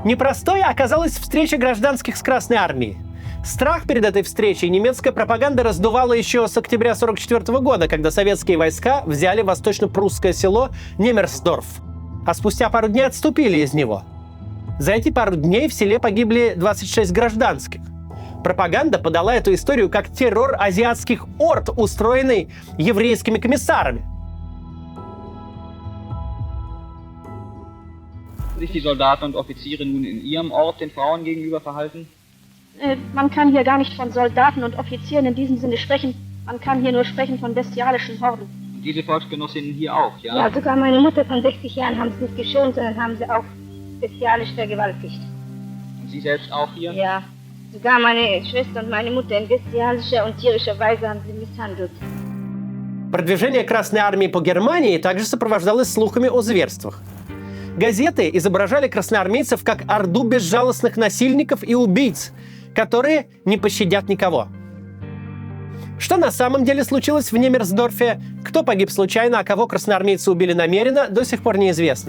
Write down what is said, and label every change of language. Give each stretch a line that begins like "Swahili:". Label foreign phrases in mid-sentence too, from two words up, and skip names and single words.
Russian: Непростой оказалась встреча гражданских с Красной армией. Страх перед этой встречей немецкая пропаганда раздувала еще с октября 1944 года, когда советские войска взяли восточно-прусское село Немерсдорф, а спустя пару дней отступили из него. За эти пару дней в селе погибли 26 гражданских. Пропаганда подала эту историю как террор азиатских орд, устроенный еврейскими комиссарами.
German: Sich die Soldaten und Offiziere nun in ihrem Ort den Frauen gegenüber verhalten? Man kann hier gar nicht von Soldaten und Offizieren in diesem Sinne sprechen. Man kann hier nur sprechen von bestialischen Horden. Und diese Volksgenossinnen hier auch, ja? Ja, sogar meine Mutter von 60 Jahren haben sie nicht geschont, sondern haben sie auch bestialisch vergewaltigt. Und Sie selbst auch hier? Ja, sogar meine Schwester und meine Mutter in bestialischer und tierischer Weise haben sie misshandelt.
Russian: Продвижение Красной армии по Германии также сопровождалось слухами о зверствах. Газеты изображали красноармейцев как орду безжалостных насильников и убийц, которые не пощадят никого. Что на самом деле случилось в Немерсдорфе, кто погиб случайно, а кого красноармейцы убили намеренно, до сих пор неизвестно.